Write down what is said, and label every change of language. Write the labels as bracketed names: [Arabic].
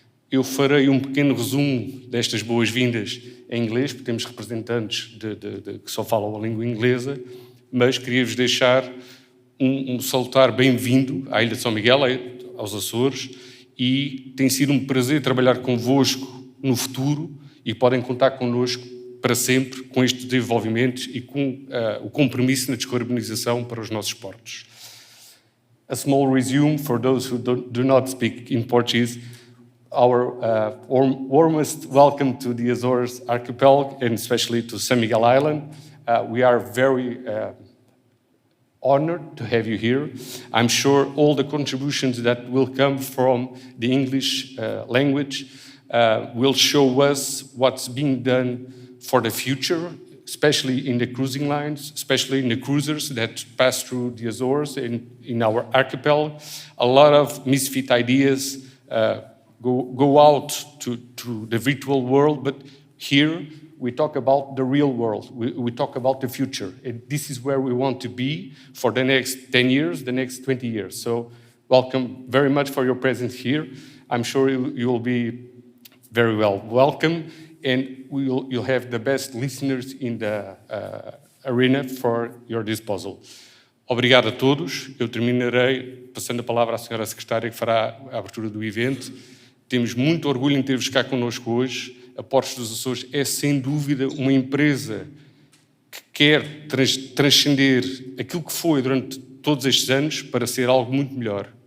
[Portuguese] Eu farei um pequeno resumo destas boas-vindas em inglês, porque temos representantes que só falam a língua inglesa, mas queria-vos deixar um salutar bem-vindo à Ilha de São Miguel, aos Açores, e tem sido um prazer trabalhar convosco no futuro e podem contar connosco para sempre com estes desenvolvimentos e com o compromisso na descarbonização para os nossos portos. [English] A small resume for those who do not speak in Portuguese. Our warmest welcome to the Azores archipelago and especially to San Miguel Island. We are very honored to have you here. I'm sure all the contributions that will come from the English language will show us what's being done for the future, especially in the cruising lines, especially in the cruisers that pass through the Azores and in our archipelago. A lot of misfit ideas go out to the virtual world, but here we talk about the real world. We talk about the future. And this is where we want to be for the next 10 years, the next 20 years. So welcome very much for your presence here. I'm sure you will be very well welcome. And you'll have the best listeners in the arena for your disposal. [Portuguese] Obrigado a todos. Eu terminarei passando a palavra à Sra. Secretária, que fará a abertura do evento. Temos muito orgulho em ter-vos cá connosco hoje. A Portos dos Açores é, sem dúvida, uma empresa que quer transcender aquilo que foi durante todos estes anos para ser algo muito melhor.